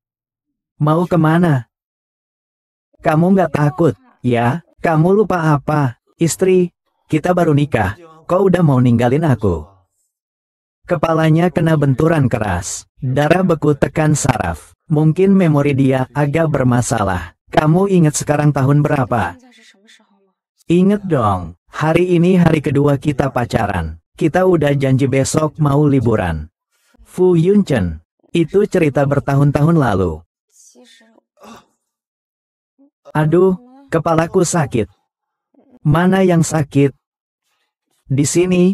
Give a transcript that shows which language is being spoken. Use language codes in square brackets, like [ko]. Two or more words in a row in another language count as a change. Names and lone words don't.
[id] Mau kemana? Kamu nggak takut, ya? Kamu lupa apa? Istri, kita baru nikah. Kok udah mau ninggalin aku? Kepalanya kena benturan keras. Darah beku tekan saraf. Mungkin memori dia agak bermasalah. Kamu ingat sekarang tahun berapa? [zh] 现在是什么时候吗？ [id] Ingat dong, hari ini hari kedua kita pacaran. Kita udah janji besok mau liburan. Fu Yunchen, itu cerita bertahun-tahun lalu. [zh] 其实 [id] Aduh, kepalaku sakit. Mana yang sakit? Di sini?